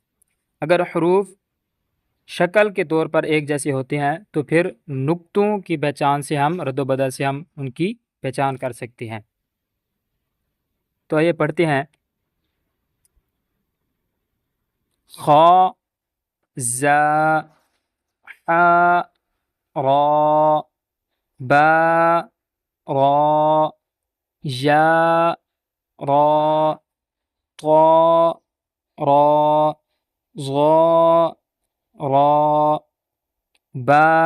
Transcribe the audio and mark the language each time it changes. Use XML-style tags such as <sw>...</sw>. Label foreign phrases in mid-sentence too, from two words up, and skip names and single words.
<ur>اگر حروف شکل کے طور پر ایک جیسے ہوتے ہیں تو پھر نقطوں کی پہچان سے ہم رد و بدل سے ہم ان کی پہچان کر سکتے ہیں. تو آئیے پڑھتے ہیں. خا، زا، حا، را، با، را، یا، را، طا، را، ظا، را، با،</ur>